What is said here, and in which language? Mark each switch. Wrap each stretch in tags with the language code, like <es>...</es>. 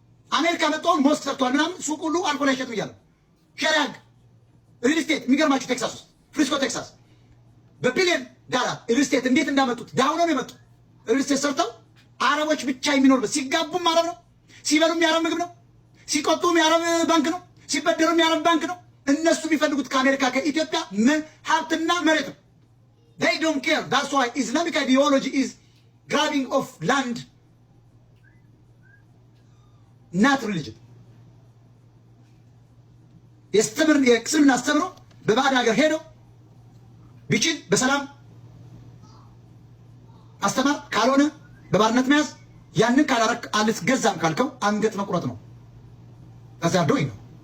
<am>አሜሪካ መጣውን ሞስክ ሰርቷል ምናምን፣ ሱቅ ሁሉ አልኮል አይሸጡ እያለ ሸሪያ ሪል ስቴት የሚገርማችሁ ቴክሳስ ውስጥ ፍሪስኮ ቴክሳስ በቢሊየን ዳላር ሪል ስቴት እንዴት እንዳመጡት ዳውን ነው የመጡ ሪል ስቴት ሰርተው አረቦች ብቻ የሚኖርበት፣ ሲጋቡም አረብ ነው፣ ሲበሉም የአረብ ምግብ ነው፣ ሲቆጡም የአረብ ባንክ ነው፣ ሲበደሩም የአረብ ባንክ ነው። እነሱ የሚፈልጉት ከአሜሪካ ከኢትዮጵያ ሀብትና መሬት ነው።</am> <en>they don't care. that's why Islamic ideology is grabbing of land, not religion.</en> <am>የእስልምና አስተምሮ በባዕድ ሀገር ሄደው ቢችል በሰላም አስተማር፣ ካልሆነ በባርነት መያዝ፣ ያንን ካላረክ አልትገዛም ካልከው አንገት መቁረጥ ነው። ከዛ ዶይ ነው</am>